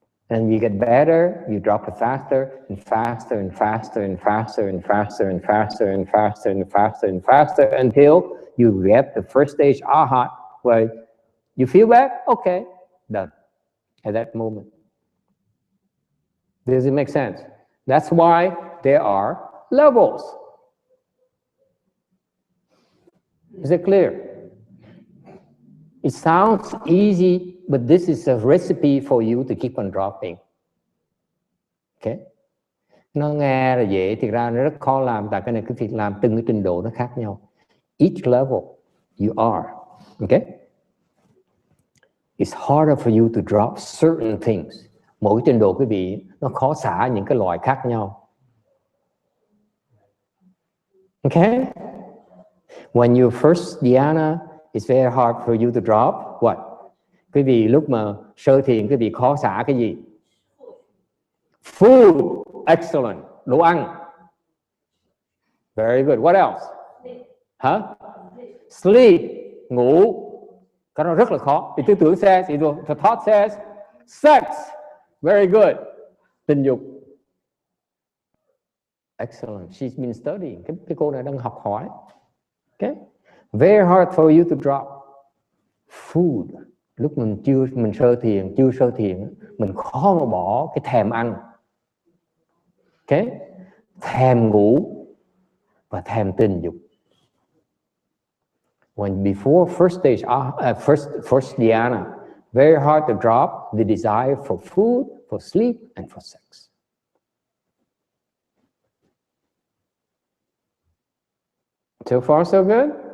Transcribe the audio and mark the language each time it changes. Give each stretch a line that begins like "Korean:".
English: And you get better, you drop it faster and faster and faster and faster and faster and faster and faster and faster and faster until you get the first stage Arhat, where you feel bad, okay, done at that moment. Does it make sense? That's why there are levels. Is it clear? It sounds easy, but this is a recipe for you to keep on dropping. Okay?
Vietnamese: Nó nghe là dễ, thực ra nó rất khó làm, tại cái này cứ việc làm từng cái trình độ nó khác nhau.
English: Each level you are, okay? It's harder for you to drop certain things.
Vietnamese: Mỗi trình độ quý vị nó khó xả những cái loại khác nhau.
English: Okay? When you first dhyana, it's very hard for you to drop what?
Vietnamese: Quý vị lúc mà sơ thiền quý vị khó xả cái gì?
English: Food, excellent.
Vietnamese: Đồ ăn.
English: Very good. What else?
Vietnamese: Sleep, ngủ. Cái đó rất là khó.
English: The
Vietnamese: tư tưởng
English: says, the thought says, sex. Very good.
Vietnamese: Tình dục.
English: Excellent. She's been studying.
Vietnamese: Cái cô này đang học hỏi. Okay?
English: Very hard for you to drop. Food.
Vietnamese: Lúc mình sơ thiền, mình khó mà bỏ cái thèm ăn. Okay? Thèm ngủ và thèm tình dục.
English: When before first stage, first dhyana, very hard to drop the desire for food, for sleep, and for sex. So far, so good?